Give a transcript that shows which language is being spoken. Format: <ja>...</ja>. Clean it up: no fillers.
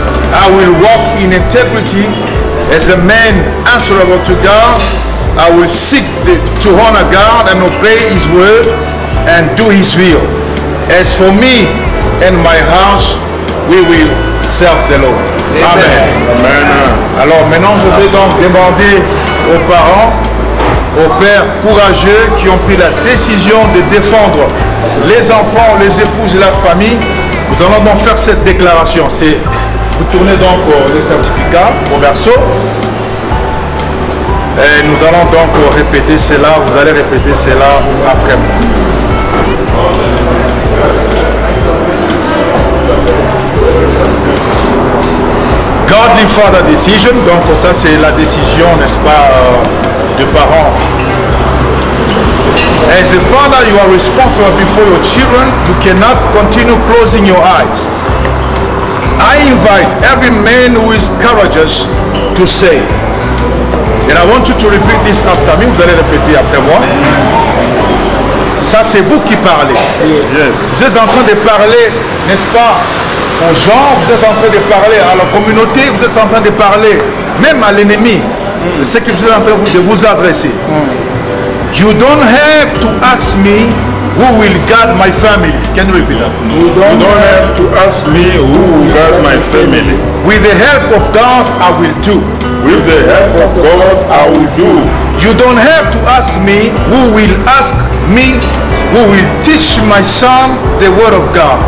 <en>I will walk in integrity as a man answerable to God. I will seek to honor God and obey His word and do His will. As for me and my house, we will serve the Lord. Amen. Amen.</en> <fr>Alors maintenant, je vais donc demander aux parents, aux pères courageux qui ont pris la décision de défendre les enfants, les épouses et leur famille. Nous allons donc faire cette déclaration. Vous tournez donc le certificat au verso. Et nous allons donc répéter cela. Vous allez répéter cela après moi.</fr> <en>Godly Father Decision.</en> <fr>Donc ça c'est la décision, n'est-ce pas, de parents.</fr> <en>As a father, you are responsible before your children. You cannot continue closing your eyes. I invite every man who is courageous to say, and I want you to repeat this after me.</en> <fr>Vous allez répéter après moi. Ça, c'est vous qui parlez.</fr> <en>Yes.</en> <fr>Vous êtes en train de parler, n'est-ce pas, aux gens. Vous êtes en train de parler à la communauté. Vous êtes en train de parler même à l'ennemi. C'est ce que vous êtes en train de vous adresser.</fr> <en>You don't have to ask me who will guard my family. Can you repeat that? You don't have to ask me who will guard my family. With the help of God, I will do. With the help of God, I will do. You don't have to ask me who will ask me who will teach my son the word of God.</en>